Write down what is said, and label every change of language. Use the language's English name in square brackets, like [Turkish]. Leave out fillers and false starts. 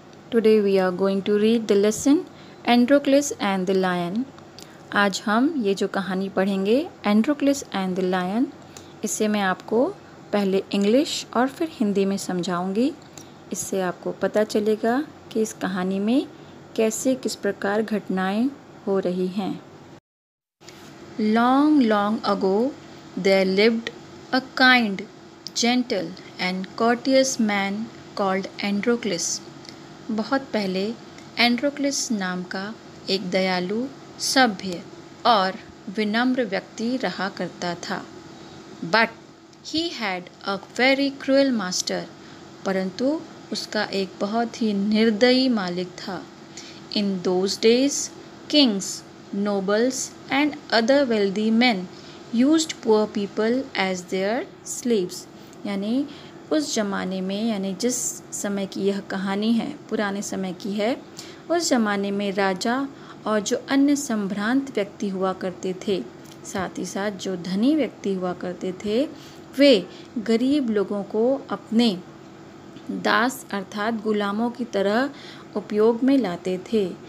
[English] Today we are going to read the lesson Androcles and the Lion. [Hindi] आज हम ये जो कहानी पढ़ेंगे Androcles and the Lion, इससे मैं आपको पहले इंग्लिश और फिर हिंदी में समझाऊंगी। इससे आपको पता चलेगा कि इस कहानी में कैसे किस प्रकार घटनाएं हो रही हैं। [English] Long, long ago, there lived a kind, gentle and courteous man called Androcles. [Hindi] बहुत पहले एंड्रोक्लिस नाम का एक दयालु, सभ्य और विनम्र व्यक्ति रहा करता था। [English] But he had a very cruel master. [Hindi] परंतु उसका एक बहुत ही निर्दयी मालिक था। [English] In those days, kings, nobles and other wealthy men used poor people as their slaves. [Hindi] यानी उस ज़माने में, यानी जिस समय की यह कहानी है, पुराने समय की है, उस ज़माने में राजा और जो अन्य संभ्रांत व्यक्ति हुआ करते थे, साथ ही साथ जो धनी व्यक्ति हुआ करते थे, वे गरीब लोगों को अपने दास अर्थात गुलामों की तरह उपयोग में लाते थे।